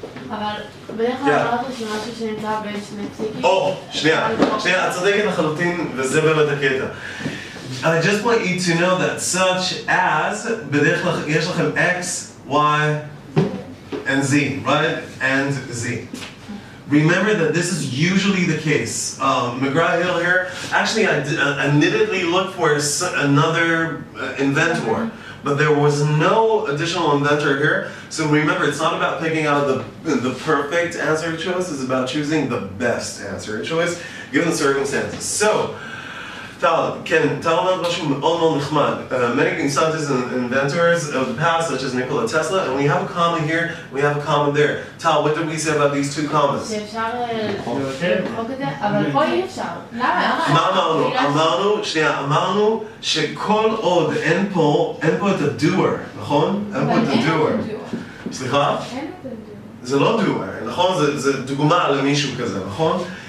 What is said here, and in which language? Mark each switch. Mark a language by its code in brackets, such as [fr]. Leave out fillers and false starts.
[he] אבל בדרך כלל אמרת שמשהו שנמצא בין שני פסיקים. שנייה, את צודקת לחלוטין, וזה באמת הקטע. [en] I just want you to know that such as, [he] בדרך כלל יש לכם [en] X, Y, and Z, right? And Z. Remember that this is usually the case. McGraw-Hill here, actually I admittedly looked for another inventor, but there was no additional inventor here. So remember, it's not about picking out the perfect answer choice, it's about choosing the best answer choice, given the circumstances. [he] So, Tal אומר משהו מאוד מאוד נחמד. [en] Many scientists and inventors of the past, such as Nikola Tesla, and we have a comma here, we have a comma there. Tal, what did we say about these two commas? [he] שאפשר למחוק את זה, אבל פה אי אפשר. למה? מה אמרנו? אמרנו שכל עוד אין פה את ה-doer, נכון? אין פה את ה-doer. סליחה? אין את ה-doer. זה לא doer, נכון? זה דוגמה למישהו כזה, נכון?